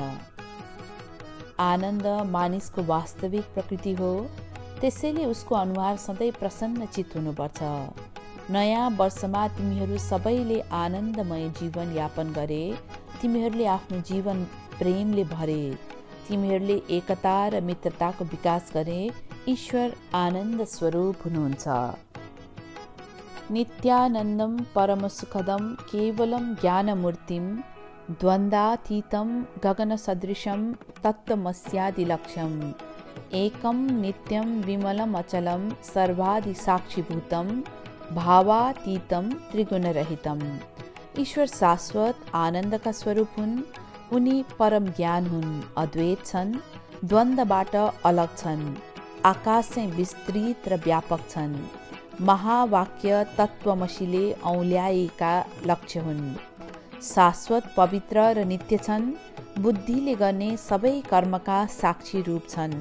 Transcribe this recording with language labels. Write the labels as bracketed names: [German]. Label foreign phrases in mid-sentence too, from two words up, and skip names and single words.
[Nepali] आनन्द मानिसको वास्तविक प्रकृति हो, त्यसैले उसको अनुहार सधैँ प्रसन्नचित हुनुपर्छ। नयाँ वर्षमा तिमीहरू सबैले आनन्दमय जीवन यापन गरे। तिमीहरूले आफ्नो जीवन प्रेमले भरे। तिमीहरूले एकता र मित्रताको विकास गरे। ईश्वर आनन्द स्वरूप हुनुहुन्छ। [Sanskrit] नित्यानन्दं परमसुखदं केवलं ज्ञानमूर्तिं द्वन्द्वातीतं गगनसदृशं तत्त्वमस्यादिलक्ष्यम् एकं नित्यं विमलम् अचलं सर्वादिसाक्षीभूतं भावातीतं त्रिगुणरहितम्। [Nepali] ईश्वर शाश्वत आनन्दका स्वरूप हुन्। उनी परम ज्ञान हुन्, अद्वैत छन्, द्वन्द्वबाट अलग छन्, आकाश चाहिँ विस्तृत र व्यापक छन्। महावाक्य तत्त्वमसीले औल्याएका लक्ष्य हुन्। शाश्वत पवित्र र नित्य छन्। बुद्धिले गर्ने सबै कर्मका साक्षी रूप छन्।